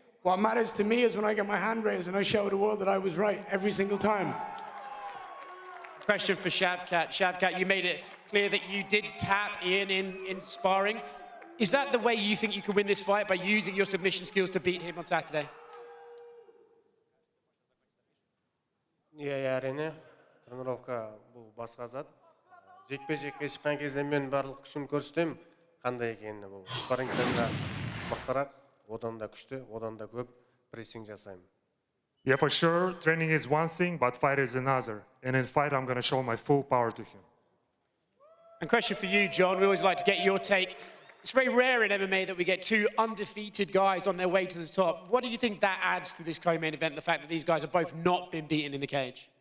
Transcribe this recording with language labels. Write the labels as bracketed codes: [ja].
[en] What matters to me is when I get my hand raised and I show the world that I was right every single time. Question for Shavkat. Shavkat, you made it clear that you did tap Ian in sparring. Is that the way you think you can win this fight, by using your submission skills to beat him on Saturday? Yeah, әрине. [kk] Тренировка бұл басқа зат. Жекпе-жекке шыққан кезде мен барлық күшімді көрсетемін, қандай екенін. Бұл спаррингтен мықтырақ, одан да күшті, одан да көп прессинг жасаймын. [en] Yeah, for sure, training is one thing, but fight is another. And in fight, I'm going to show my full power to him. And question for you, John. We always like to get your take. It's very rare in MMA that we get two undefeated guys on their way to the top. What do you think that adds to this co-main event, the fact that these guys have both not been beaten in the cage?